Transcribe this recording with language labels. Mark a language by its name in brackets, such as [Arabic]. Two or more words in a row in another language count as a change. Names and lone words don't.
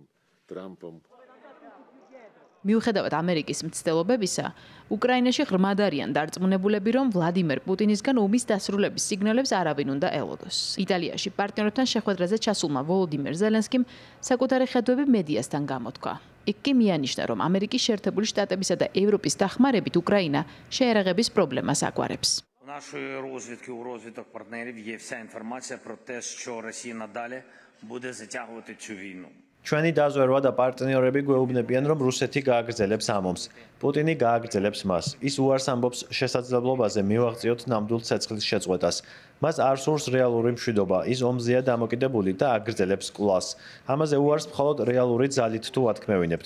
[Georgian] მიუხედავად ამერიკის მცდელობებისა, უკრაინაში ღრმად არიან დარწმუნებულები, რომ ვლადიმერ პუტინისგან ომის დასრულების სიგნალებს არავინ უნდა ელოდოს. იტალიაში პარტნიორებთან შეხვედრაზე ჩასულმა ვოლოდიმერ ზელენსკიმ საკუთარი ხედვები მედიასთან გამოთქვა. იქ კი მიანიშნა, რომ ამერიკის შეერთებული შტატებისა და ევროპის დახმარებით უკრაინა შეერაღების პრობლემას აგვარებს. [Ukrainian] Нашої розвідки у розвідок партнерів є вся інформація про те, що Росія надалі буде затягувати цю війну. [Georgian] ჩვენი დაზვერვა და პარტნიორები გვეუბნებიან, რომ რუსეთი გააგრძელებს ამ ომს. პუტინი გააგრძელებს მას. ის უარს ამბობს შესაძლებლობაზე მივაღწიოთ ნამდვილ ცეცხლის შეწყვეტას. მას არ სურს რეალური მშვიდობა. ის ომზეა დამოკიდებული და აგრძელებს კვლას. ამაზე უარს მხოლოდ რეალური ძალით თუ ათქმევინებთ.